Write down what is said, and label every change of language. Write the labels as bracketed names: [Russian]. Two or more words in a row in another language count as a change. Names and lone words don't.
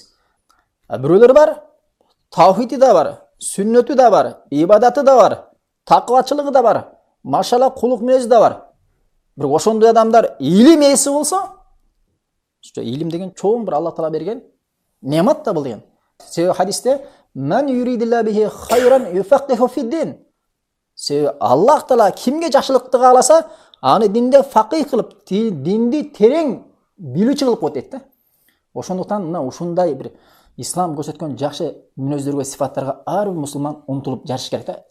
[Kyrgyz] Бирөөлөр бар, тавхиди да бар, сүннөтү да бар, ибадаты да бар, такыбачылыгы да бар, машалла кулук мүнөзү да бар. Бирок ошондой адамдар илим ээси болсо, илим деген чоң бир Аллах Таала берген немат да бул деген. [Arabic] Себеби хадисте "من يرد الله به خيرا يفقهه في الدين". [Kyrgyz] Себеби Аллах Таала кимге жакшылыкты кааласа, аны динде факih кылып, динди терең билүүчү кылып коет дейт да. Ошондуктан мына ушундай бир ислам көрсөткөн жакшы мүнөздөргө, сифаттарга ар бир мусулман умтулуп жарыш керек да.